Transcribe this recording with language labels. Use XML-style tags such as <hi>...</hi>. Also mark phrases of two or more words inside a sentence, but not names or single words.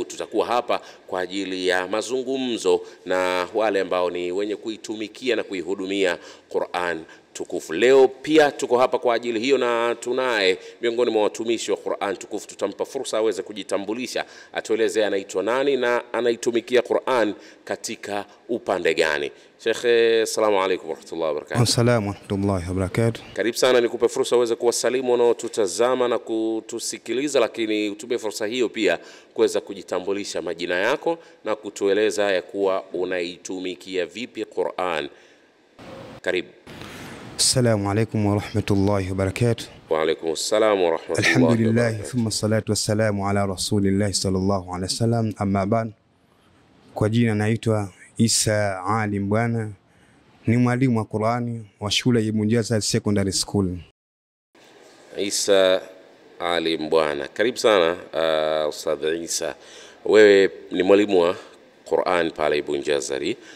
<sw>Tutakuwa hapa kwa ajili ya mazungumzo na wale ambao ni wenye kuitumikia na kuihudumia Qur'an tukufu. Leo pia tuko hapa kwa ajili hiyo, na tunaye miongoni mwa watumishi wa Qur'an tukufu. Tutampa fursa aweze kujitambulisha, atueleze anaitwa nani na anaitumikia Qur'an katika upande gani. Sheikh,</sw> <ar>السلام عليكم ورحمة الله وبركاته. السلام ورحمة الله وبركاته.</ar> <sw>Karibu sana, nikupe fursa uweze kuwasalimu wanaotutazama na kutusikiliza, lakini utumie fursa hiyo pia kuweza kujitambulisha majina yako na kutueleza ya kuwa unaitumikia vipi Qur'an. Karibu.</sw> <ar>السلام عليكم ورحمة الله وبركاته. وعليكم السلام ورحمة الله وبركاته. الحمد لله، ثم الصلاة والسلام على رسول الله صلى الله عليه وسلم، أما بعد.</ar> <sw>Kwa jina naitwa Isa Ali Mbwana, ni mwalimu wa Qur'ani wa shule ya Ibn Jazar Secondary School. Isa Ali Mbwana, karibu sana Ustadh Isa. Wewe ni mwalimu wa Qur'an pale Ibn Jazari.</sw>